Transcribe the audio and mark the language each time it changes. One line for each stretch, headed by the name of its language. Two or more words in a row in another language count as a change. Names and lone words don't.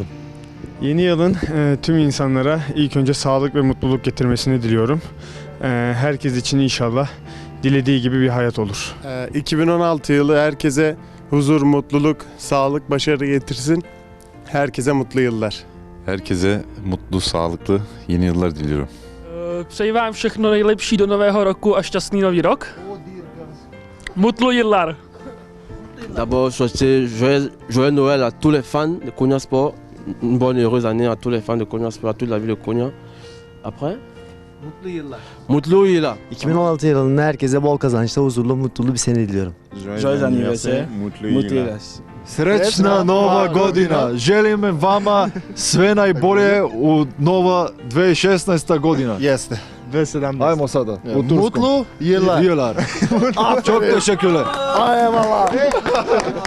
Turkish: Yeni yılın tüm insanlara ilk önce sağlık ve mutluluk getirmesini diliyorum. Herkes için inşallah dilediği gibi bir hayat olur. 2016 yılı herkese huzur, mutluluk, sağlık, başarı getirsin. Herkese mutlu yıllar. Herkese mutlu, sağlıklı yeni yıllar diliyorum.
Czech: Přeji vám všechno nejlepší do nového roku a šťastný nový rok.
Turkish: Mutlu yıllar.
French: D'abord, souhaiter joyeux Noël à tous les fans de Konya Sport. Une bonne et heureuse année à tous les fans de Konya Sport, à toute la ville de Konya. Après?
Turkish: Mutlu yıllar. Mutlu yıllar. 2016 yılında herkese bol kazançlı, huzurlu, mutlu bir sene diliyorum.
French: Joyeux anniversaire.
Turkish: Mutlu yıllar.
Serbian: Srećna Nova godina! Želim vama sve najbolje u nova 2016. godina. Jeste. 2017. Ajmo sada. U turskom.
Turkish: Mutlu yıllar. Yıllar. Çok teşekkürler. Eyvallah.